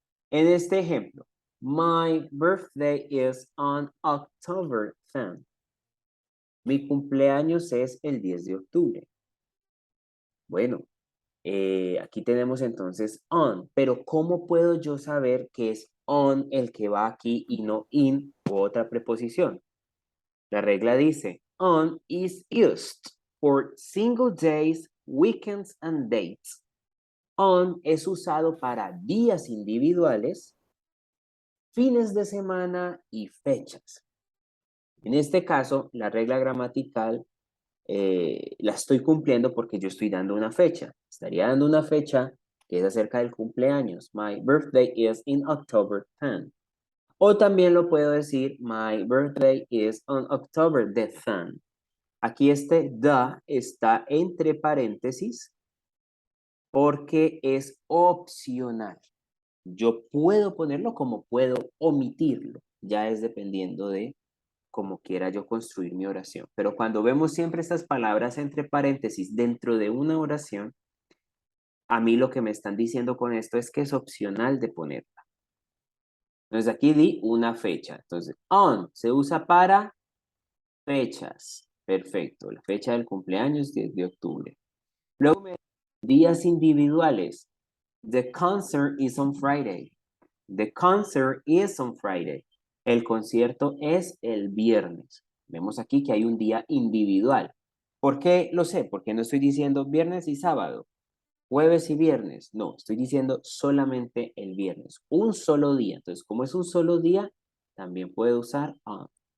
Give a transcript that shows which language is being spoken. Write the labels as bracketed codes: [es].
[es] En este ejemplo, [en] my birthday is on October 10th. [es] Mi cumpleaños es el 10 de octubre. Bueno, aquí tenemos entonces on, pero ¿cómo puedo yo saber que es on el que va aquí y no in u otra preposición? La regla dice, [en] on is used for single days, weekends and dates. [es] On es usado para días individuales, fines de semana y fechas. En este caso, la regla gramatical la estoy cumpliendo porque yo estoy dando una fecha. Estaría dando una fecha que es acerca del cumpleaños. [en] My birthday is in October 10. [es] O también lo puedo decir, [en] my birthday is on October the 10. [es] Aquí este the está entre paréntesis porque es opcional. Yo puedo ponerlo como puedo omitirlo. Ya es dependiendo de cómo quiera yo construir mi oración. Pero cuando vemos siempre estas palabras entre paréntesis dentro de una oración, a mí lo que me están diciendo con esto es que es opcional de ponerla. Entonces aquí di una fecha. Entonces, on se usa para fechas. Perfecto. La fecha del cumpleaños, 10 de octubre. Luego, días individuales. [en] The concert is on Friday. The concert is on Friday. [es] El concierto es el viernes. Vemos aquí que hay un día individual. ¿Por qué lo sé? Porque no estoy diciendo viernes y sábado, jueves y viernes. No, estoy diciendo solamente el viernes. Un solo día. Entonces, como es un solo día, también puedo usar on.